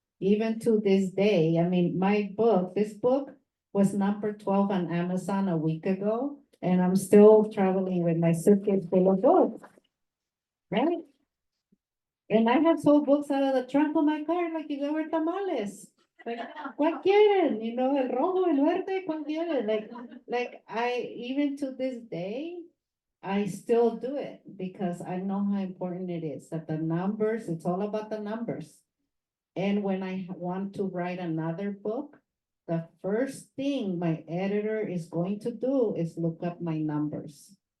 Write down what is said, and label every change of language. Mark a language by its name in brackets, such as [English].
[English] Even to this day, I mean, this book was number 12 on Amazon a week ago, and I'm still traveling with my suitcase full of books, right? And I have sold books out of the trunk of my car like if they were tamales. [Spanish] Like, ¿cuál quieren? El rojo, el verde, ¿cuál quieren? [English] Like even to this day, I still do it because I know how important it is that the numbers, it's all about the numbers. And when I want to write another book, the first thing my editor is going to do is look up my numbers.